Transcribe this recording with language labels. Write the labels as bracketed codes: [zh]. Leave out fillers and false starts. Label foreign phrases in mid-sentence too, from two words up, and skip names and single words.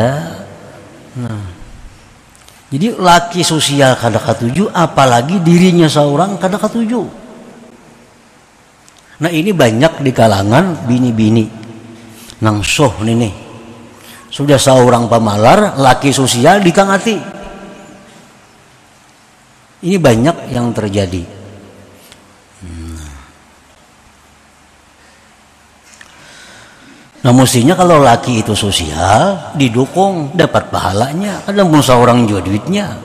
[bjn] Nah, jadi laki sosial kada katuju, apalagi dirinya seorang kada katuju. Nah, ini banyak di kalangan bini-bini nang soh nih. Sudah seorang pemalar, laki sosial ditangati. [id] Ini banyak yang terjadi. Nah mestinya kalau laki itu sosial, didukung, dapat pahalanya. Kadang pun seorang juga duitnya.